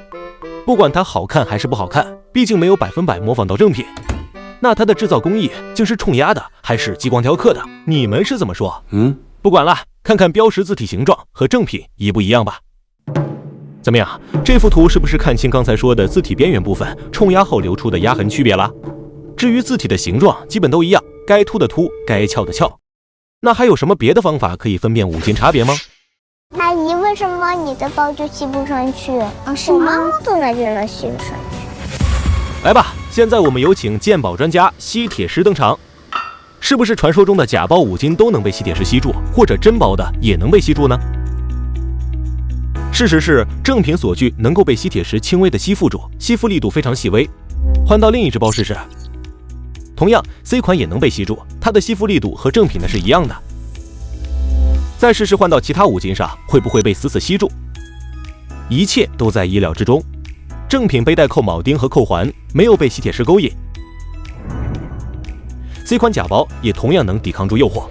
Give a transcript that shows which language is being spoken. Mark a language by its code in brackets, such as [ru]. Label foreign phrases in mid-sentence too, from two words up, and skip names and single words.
[zh] 不管它好看還是不好看，畢竟沒有100%模仿到正品。那它的制造工藝竟是冲壓的還是激光雕刻的？你們是怎麼說？不管了，看看標識字體形狀和正品一不一樣吧。怎麼樣，這幅圖是不是看清剛才說的字體邊緣部分冲壓後流出的壓痕區別了？至於字體的形狀基本都一樣，該凸的凸，該翹的翹。那還有什麼別的方法可以分辨五金差別嗎？阿姨，為什麼你的包就吸不上去？是媽媽做的就能吸得上去。來吧，現在我們有請鑑寶專家吸鐵石登場。是不是傳說中的假包五金都能被吸鐵石吸住，或者真包的也能被吸住呢？事實是，正品鎖具能夠被吸鐵石輕微的吸附住，吸附力度非常細微。換到另一只包試試，同樣 C 款也能被吸住，它的吸附力度和正品的是一樣的。再試試換到其他五金上，会不會被死死吸住？一切都在意料之中。正品背带扣鉚釘和扣環沒有被吸鐵石勾引。C 款假包也同樣能抵抗住誘惑。